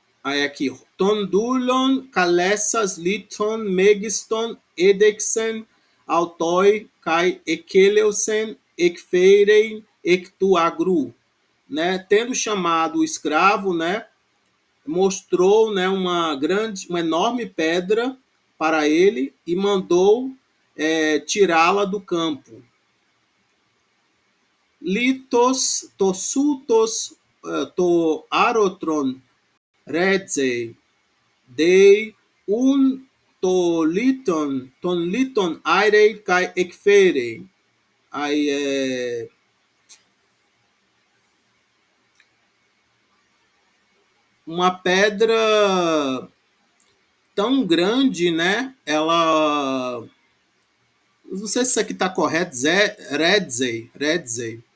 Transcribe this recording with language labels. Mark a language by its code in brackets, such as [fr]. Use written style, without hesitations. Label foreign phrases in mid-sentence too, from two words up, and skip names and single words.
[pt] Aí aqui, [el] τὸν δοῦλον, καλέσας, λίθον, μέγιστον, ἔδειξεν, αὐτῷ, καὶ ἐκέλευσεν, ἐκφέρειν, ἐκ τοῦ ἀγροῦ, [pt] né? Tendo chamado o escravo, né? Mostrou, né, uma enorme pedra para ele e mandou tirá-la do campo. [el] λίθος, τοσοῦτος, τὸ ἄροτρον, ῥήσσει, δεῖ οὖν τὸν λίθον αἴρει καὶ ἐκφέρει. [pt] Aí uma pedra tão grande, né? Ela, não sei se isso aqui está correto, Redzei.